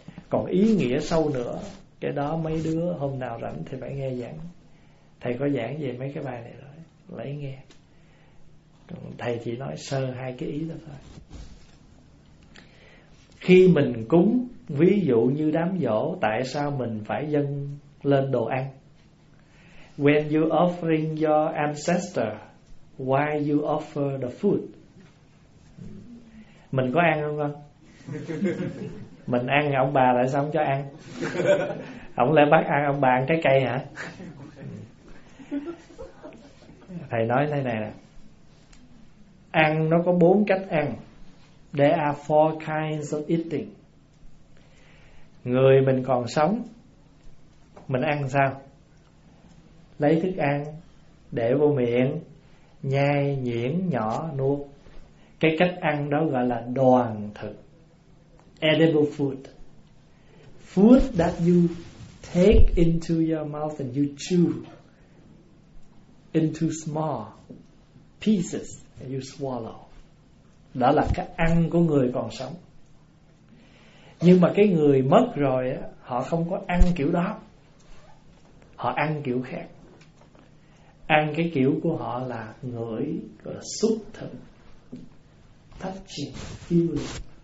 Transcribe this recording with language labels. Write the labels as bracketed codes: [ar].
[vi] Còn ý nghĩa sâu nữa, cái đó mấy đứa hôm nào rảnh thì phải nghe giảng. Thầy có giảng về mấy cái bài này rồi, lấy nghe. Thầy chỉ nói sơ hai cái ý đó thôi. Khi mình cúng, ví dụ như đám giỗ, tại sao mình phải dâng lên đồ ăn? [en] When you offering your ancestor, why you offer the food? [vi] Mình có ăn không con? Mình ăn ông bà tại sao không cho ăn? Ông lại bắt ăn ông bà ăn trái cây hả? Thầy nói thế này nè, ăn nó có bốn cách ăn. [en] There are four kinds of eating. [vi] Người mình còn sống, mình ăn sao? Lấy thức ăn để vô miệng, nhai nhuyễn nhỏ nuốt. Cái cách ăn đó gọi là đoàn thực, [en] edible food. Food that you take into your mouth and you chew into small pieces and you swallow. [vi] Đó là cái ăn của người còn sống. Nhưng mà cái người mất rồi á, họ không có ăn kiểu đó, họ ăn kiểu khác. Ăn cái kiểu của họ là ngửi, gọi là xúc thực, [en] touching, feeling.